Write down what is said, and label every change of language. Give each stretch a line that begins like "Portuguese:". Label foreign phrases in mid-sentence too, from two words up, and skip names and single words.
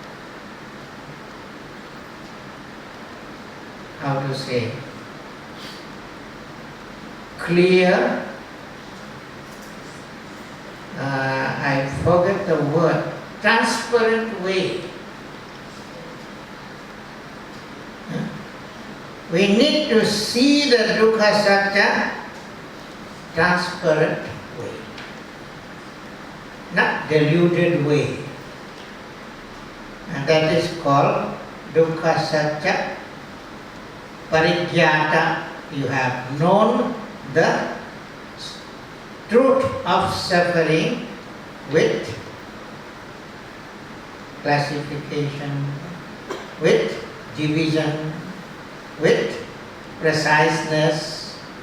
English: how to say, clear, I forget the word, transparent way. We need to see the
Pali: dukkha satya
English: transparent way, not deluded way. And that is called
Pali: dukkha satya parigyata.
English: You have known the truth of suffering with classification, with division, with preciseness.